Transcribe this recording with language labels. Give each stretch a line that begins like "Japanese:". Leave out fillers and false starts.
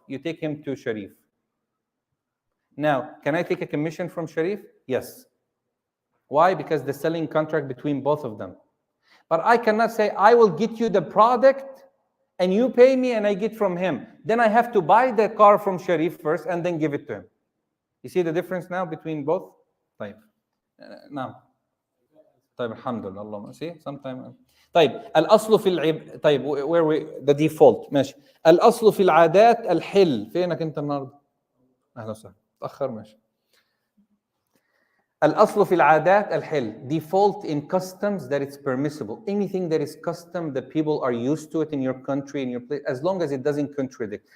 English: You take him to Sharif. Now, can I take a commission from Sharif? Yes. Why? Because the selling contract between both of them. But I cannot say, I will get you the product and you pay me and I get from him. Then I have to buy the car from Sharif first and then give it to him. You see the difference now between both?
Arabic: طيب. نعم. طيب الحمد لله اللهم
English: see sometime.
Arabic: طيب الأصل في طيب
English: where we the default
Arabic: ماشي. الأصل في العادات الحل. فينك أنت النهارده؟ أهلا وسهلا. تأخر ماشي. الأصل في العادات الحل.
English: Default in customs that it's permissible. Anything that is custom that people are used to it in your country, in your place, as long as it doesn't contradict.